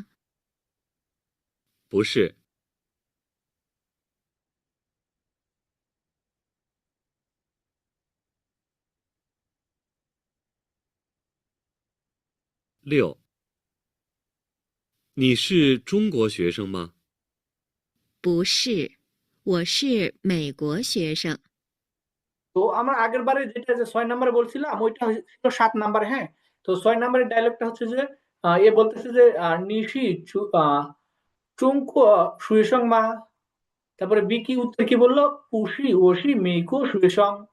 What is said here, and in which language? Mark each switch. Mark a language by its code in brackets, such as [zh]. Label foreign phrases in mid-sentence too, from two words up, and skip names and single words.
[zh] 不是。 6、你是中国学生吗？不是，我是美国学生。 [bn] তো আমরা আগের বারে যেটা যে 6 নাম্বারে বলছিলাম ওইটা ছিল 7 নাম্বারে, হ্যাঁ। তো 6 নাম্বারের ডায়লগটা হচ্ছে যে এ বলতেছে যে [zh] 你是中国学生吗. [bn] তারপরে বি কি উত্তর কি বললো, [zh] 不是我是美国学生.